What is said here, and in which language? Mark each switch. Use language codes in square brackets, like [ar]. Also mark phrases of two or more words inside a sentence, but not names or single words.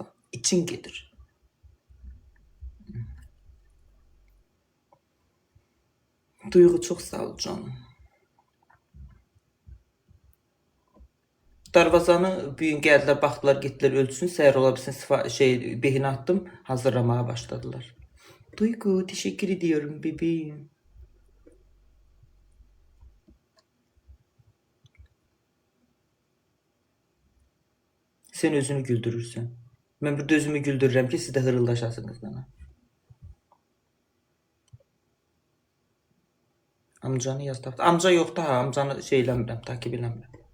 [az] İçin gedir. Duyğu çox sağ ol canım. Darvazanı bu gün gəldilər, baxdılar, getdilər ölçsün, səhər ola bilsin behin attım, hazırlamaya başladılar. [tr] Duygu, teşekkür ediyorum bebeğim. [az] Sen özünü güldürürsən. Mən burada özümü güldürürəm ki, siz də hırıldaşasınız bana. Amcanı yaz tapdı. Amca yoxdur ha, amcanı şey eləmirəm, takip eləmirəm.